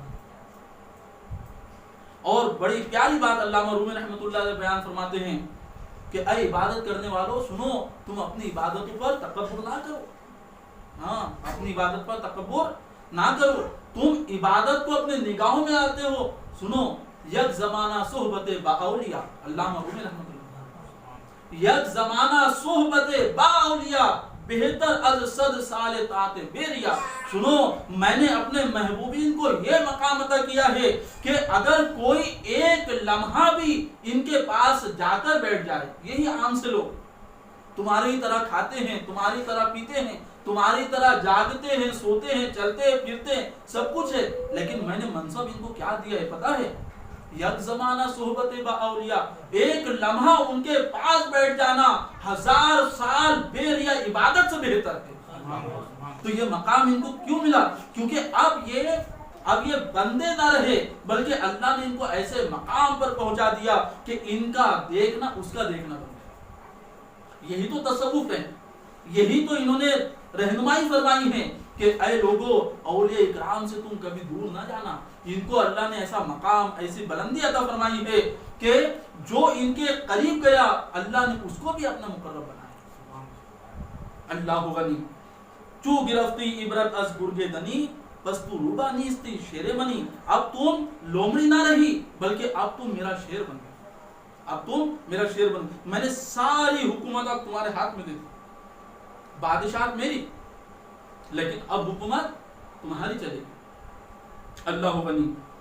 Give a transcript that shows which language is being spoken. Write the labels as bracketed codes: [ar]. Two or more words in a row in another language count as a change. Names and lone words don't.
[ur] اور بڑی پیاری بات علامہ رومی [ar] رحمۃ اللہ علیہ [ur] بیان فرماتے ہیں کہ اے عبادت کرنے والوں سنو, تم اپنی عبادتوں پر تکبر نہ کرو. ہاں, اپنی عبادت پر تکبر نہ کرو, تم عبادت کو اپنے نگاہوں میں لاتے ہو. سنو, [fa] یک زمانہ صحبت با اولیاء, علامہ رومی رحمۃ اللہ, یک زمانہ صحبت با اولیاء بہتر از صد سال طاعت بیریا. [ur] سنو میں نے اپنے محبوبین کو یہ مقام عطا کیا ہے کہ اگر کوئی ایک لمحہ بھی ان کے پاس جا کر بیٹھ جائے, یہی عام سے لوگ تمہاری طرح کھاتے ہیں, تمہاری طرح پیتے ہیں, تمہاری طرح جاگتے ہیں, سوتے ہیں, چلتے ہیں, پھرتے ہیں, سب کچھ ہے, لیکن میں نے منصب ان کو کیا دیا ہے پتا ہے؟ [fa] یک زمانہ صحبت با اولیاء, [ur] ایک لمحہ ان کے پاس بیٹھ جانا 1000 سال بے ریا عبادت سے بہتر ہے. تو یہ مقام ان کو کیوں ملا؟ کیونکہ اب یہ بندے نہ رہے بلکہ اللہ نے ان کو ایسے مقام پر پہنچا دیا کہ ان کا دیکھنا اس کا دیکھنا بن گیا. یہی تو تصوف ہے, یہی تو انہوں نے رہنمائی فرمائی ہے کہ اے لوگو اولیاء اکرام سے تم کبھی دور نہ جانا. ان کو اللہ نے ایسا مقام, ایسی بلندی عطا فرمائی ہے کہ جو ان کے قریب گیا اللہ نے اس کو بھی اپنا مقرب بنایا. [fa] اللہ غنی چو گرفتی عبرت از گرگ دنی بس تو روبا نیستی شیر منی. [ur] اب تم لومڑی نہ رہی بلکہ اب تم میرا شیر بن گیا, اب تم میرا شیر بن گیا. میں نے ساری حکومت اب تمہارے ہاتھ میں دے دی, بادشاہت میری, لیکن اب حکومت تمہاری چلے گی. اللہ غنی.